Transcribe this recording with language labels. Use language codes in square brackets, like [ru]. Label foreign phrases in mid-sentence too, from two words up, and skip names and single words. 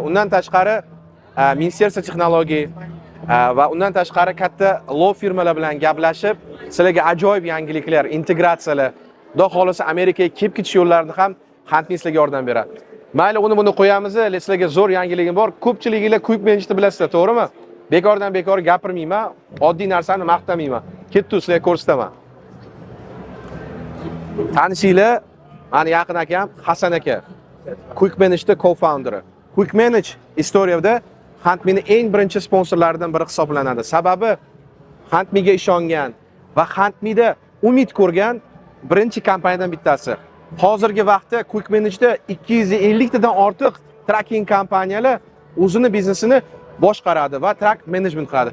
[uz] Undan tashqari Ministerstvo texnologiya va undan tashqari katta [en] law firmalar [uz] bilan gaplashib, sizlarga ajoyib yangiliklar, integratsiyalar, xudo xolasa Amerikaga kelib ketish yo'llarini ham Handme sizlarga yordam beradi. Mayli, buni qo'yamiz, sizlarga zo'r yangiligim bor. Ko'pchiliginglar Quick Manage bilasizlar, to'g'rimi? Bekordan bekor gapirmayman, oddiy narsani maqtamayman. Ketdi, sizlarga ko'rsataman. Tanishinglar, meni yaqin akam Hasan aka. Quick Manage'da co-founderi. Quick Manage istoriyada Handme'ning eng birinchi sponsorlaridan biri hisoblanadi. Sababi Handme'ga ishongan va Handme'da umid ko'rgan birinchi kompaniyadan bittasi. Hozirgi vaqtda Quick Manage'da 250 tadan ortiq tracking kompaniyalar o'zini biznesini boshqaradi va [en] track management [uz] qiladi.